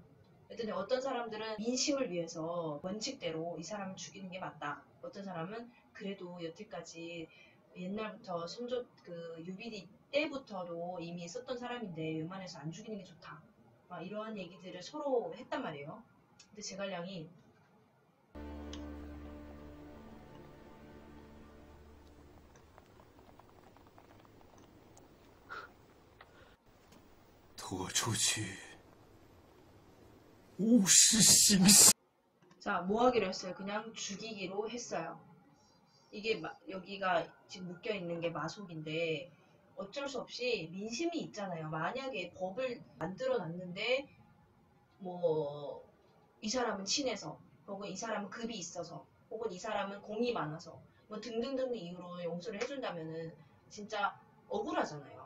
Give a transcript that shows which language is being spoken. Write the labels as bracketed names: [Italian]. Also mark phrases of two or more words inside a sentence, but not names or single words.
[Korean] 그랬더니 어떤 사람들은 민심을 위해서 원칙대로 이 사람을 죽이는 게 맞다. 어떤 사람은 그래도 여태까지 옛날부터 선조 그 유비리 때부터도 이미 썼던 사람인데 웬만해서 안 죽이는 게 좋다. 막 이러한 얘기들을 서로 했단 말이에요. 근데 제갈량이 [Chinese] 拖出去，无事行刑。 [Korean] 자, 뭐 하기로 했어요? 그냥 죽이기로 했어요. 이게 여기가 지금 묶여 있는 게 마속인데 어쩔 수 없이 민심이 있잖아요. 만약에 법을 만들어 놨는데 뭐 이 사람은 친해서 혹은 이 사람은 급이 있어서 혹은 이 사람은 공이 많아서 뭐 등등등 이유로 용서를 해준다면은 진짜 억울하잖아요.